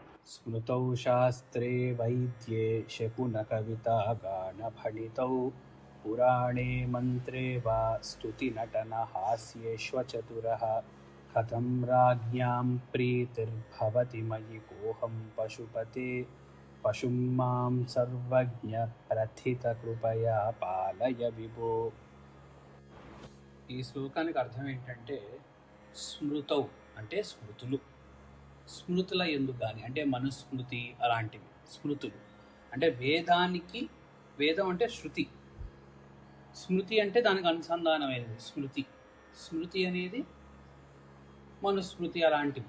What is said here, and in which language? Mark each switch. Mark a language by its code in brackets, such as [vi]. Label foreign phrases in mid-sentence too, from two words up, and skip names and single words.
[sa] स्मृतौ शास्त्रे वैद्ये शकुनकवितागानभणितौ पुराणे मन्त्रे वा स्तुतिनटनहास्येष्वचतुरः कथं राज्ञां प्रीतिर्भवति मयि कोऽहं पशुपते पशुं मां सर्वज्ञप्रथितकृपया పాలయ విభో. [te] ఈ శ్లోకానికి అర్థం ఏంటంటే స్మృతౌ అంటే స్మృతులు, స్మృతుల ఎందుకు కానీ అంటే మనుస్మృతి అలాంటివి స్మృతులు అంటే వేదానికి, వేదం అంటే శృతి, స్మృతి అంటే దానికి అనుసంధానమైనది స్మృతి, స్మృతి అనేది మనుస్మృతి అలాంటివి.